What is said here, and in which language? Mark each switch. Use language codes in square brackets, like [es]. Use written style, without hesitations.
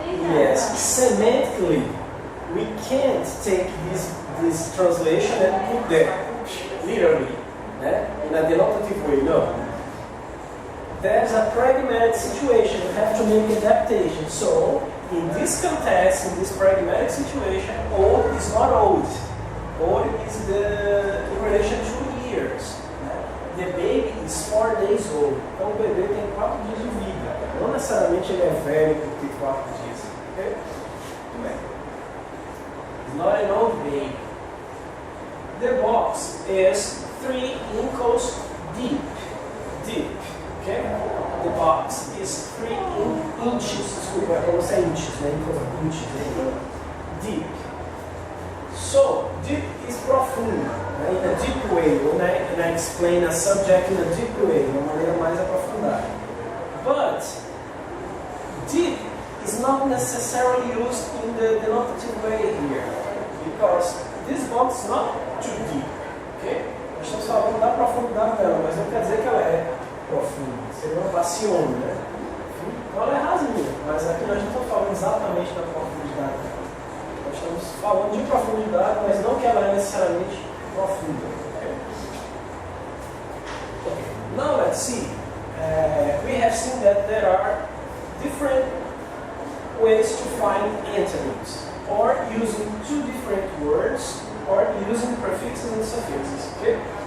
[en] Yes, semantically, we can't take this translation and put there, literally, in a denotative way, no. There's a pragmatic situation, you have to make adaptation. So, in this context, in this pragmatic situation, old is not old. Old is in relation to years. The baby is 4 days old. [pt] Então o bebê tem 4 dias de vida. Não necessariamente ele é velho por ter 4 dias. [en] Okay? [pt] Muito bem. [en] It's not an old baby. The box is 3 inches deep. Deep. Okay? The box is 3 inches. [pt] Desculpa, é para você inches, né? Inches. Deep. [en] So, deep is profundo. In a deep way, and I explain a subject in a deep way, [pt] de uma maneira mais aprofundada. [en] But deep is not necessarily used in the denotative way here, because this box is not too deep. Okay? [pt] Nós estamos falando da profundidade dela, mas não quer dizer que ela é profunda. Seria uma passione, né? Então ela é rasinha, mas aqui nós não estamos falando exatamente da profundidade dela. Nós estamos falando de profundidade, mas não que ela é necessariamente profunda. [en] Okay. Now let's see. We have seen that there are different ways to find antonyms, or using 2 different words, or using prefixes and suffixes. Okay?